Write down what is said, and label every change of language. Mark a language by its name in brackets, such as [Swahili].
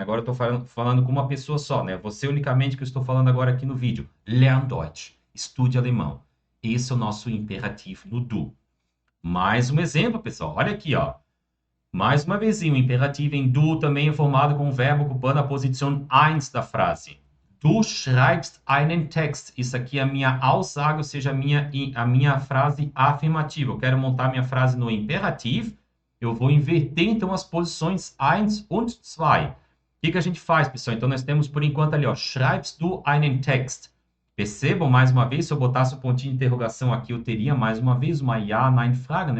[Portuguese] Agora eu estou falando com uma pessoa só, né? Você unicamente que eu estou falando agora aqui no vídeo. [German] Lern Deutsch, [Portuguese] estude alemão. Esse é o nosso imperativo no do. Mais um exemplo, pessoal. Olha aqui, ó. Mais uma vez, o imperativo em do também é formado com o verbo ocupando a posição 1 da frase. [German] Du schreibst einen Text. [Portuguese] Isso aqui é a minha Aussage, ou seja, a minha frase afirmativa. Eu quero montar minha frase no imperativo. Eu vou inverter, então, as posições 1 und 2. O que que a gente faz, pessoal? Então, nós temos, por enquanto, ali, ó, [German] schreibst du einen Text. [Portuguese] Percebam, mais uma vez, se eu botasse o pontinho de interrogação aqui, eu teria, mais uma vez, uma Ja-Nein-Frage, né?